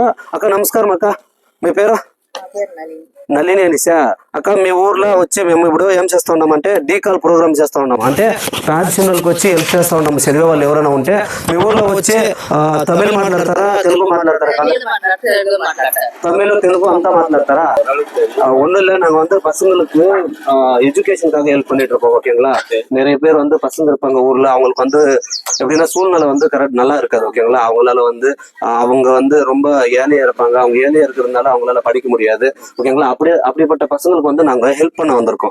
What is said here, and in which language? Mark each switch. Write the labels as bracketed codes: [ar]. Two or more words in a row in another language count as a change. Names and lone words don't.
[te] అక్క నమస్కారం. అక్క మీ పేరు? నళిని అనేసా. అక్క మీ ఊర్లో వచ్చి మేము ఇప్పుడు ఏం చేస్తూ ఉన్నామంటే డీకాల్ ప్రోగ్రామ్ చేస్తూ ఉన్నాం. అంటే ట్రాన్స్జెండర్కి వచ్చి హెల్ప్ చేస్తూ ఉన్నాము. చదివే వాళ్ళు ఎవరైనా ఉంటే మీ ఊర్లో వచ్చి తమిళ్ మాట్లాడతారా, తెలుగు మాట్లాడతారా? தமிழ், తెలుగు అంతా మాట్లాడతారా? [ta] ஒன்றும் நாங்கள் வந்து பசங்களுக்கு எஜுகேஷனுக்காக ஹெல்ப் பண்ணிட்டு இருக்கோம். ஓகேங்களா, நிறைய பேர் வந்து பசங்க இருப்பாங்க ஊர்ல, அவங்களுக்கு வந்து எப்படின்னா சூழ்நிலை வந்து கரெக்ட் நல்லா இருக்காது. ஓகேங்களா, அவங்களால வந்து அவங்க வந்து ரொம்ப ஏழையா இருப்பாங்க. அவங்க ஏழையா இருக்கிறதுனால அவங்களால படிக்க முடியாது. ஓகேங்களா, அப்படிப்பட்ட பசங்களுக்கு வந்து நாங்க ஹெல்ப் பண்ண வந்திருக்கோம்.